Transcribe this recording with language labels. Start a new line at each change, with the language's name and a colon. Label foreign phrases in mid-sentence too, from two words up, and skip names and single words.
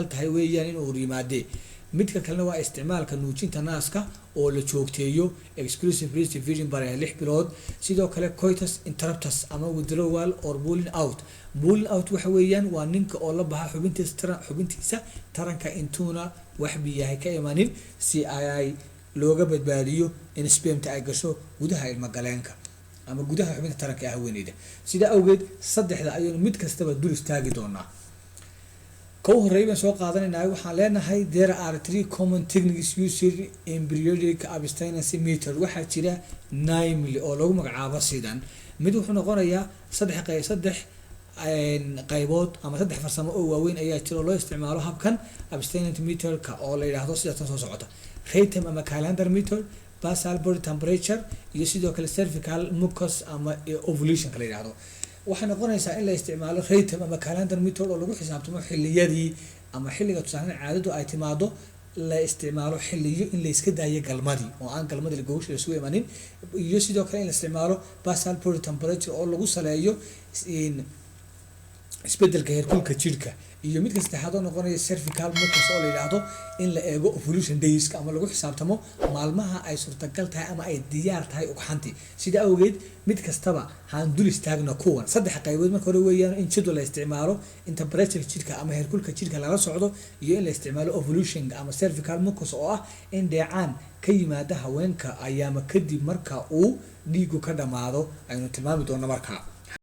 Somali: tahay weeyaan in uu yimaade midka kalena waa isticmaalka nuujinta naaska oo la joogteeyo
English: exclusive breastfeeding
Somali: bare 6 bilood sidoo kale
English: coitus interruptus
Somali: ama
English: withdrawal or pulling out
Somali: waxa weeyaan waa ninka oo la baxa xubintiisa taranka intuuna wax biyaha ka imanin si ay looga badbaadiyo in spermta ay gasho gudaha ilma galeenka ama gudaha xubinta taranka ah haweeneyda sida awgeed saddexda ayaynu mid kastaba dul istaagi doonaa ka horreeyay soo qaadanaynaa waxaan leenahay
English: there are 3 common techniques used in periodic abstinence method
Somali: waxaa jira 9 oo lagu magacaabo sidan mid wuxuu noqonayaa saddex qaybood ama 3 farsamo oo waaweyn ayaa jira oo loo isticmaalo habkan
English: abstinence method-ka
Somali: oo la yiraahdo sida tan soo socota Raytom ama
English: calendar method basal body temperature
Somali: iyo sidoo kale
English: cervical mucus
Somali: ama ovulation kala yiraahdo waxay noqonaysaa in la isticmaalo Raytom ama
English: calendar method
Somali: oo lagu xisaabtamo xilliyadii ama xilliga tusaale caadadu ay timaado la isticmaalo xilliyo in la iska daayo galmadii oo aan galmadii gogosha la soo imanin iyo sidoo kale in la isticmaalo
English: basal body temperature
Somali: oo lagu saleeyo in isbedelka heerkulka jirka iyo midka saddexaad oo noqonaya
English: cervical mucus
Somali: oo la yiraahdo in la eego
English: ovulation days
Somali: ama lagu xisaabtamo maalmaha ay suurtagal tahay ama ay diyaar tahay ugxanti sida awgeed mid kastaba haan dul istaagno kuwan saddex qaybood marka hore weeyaan in jadwal la isticmaalo in temperature jirka ama heerkulka jirka laga socdo iyo in la isticmaalo ovulation ama
English: cervical mucus
Somali: oo ah in dheecaan ka yimaada haweenka ayaama kadib marka uu dhiigu ka dhamaado aynu tilmaami doono markaa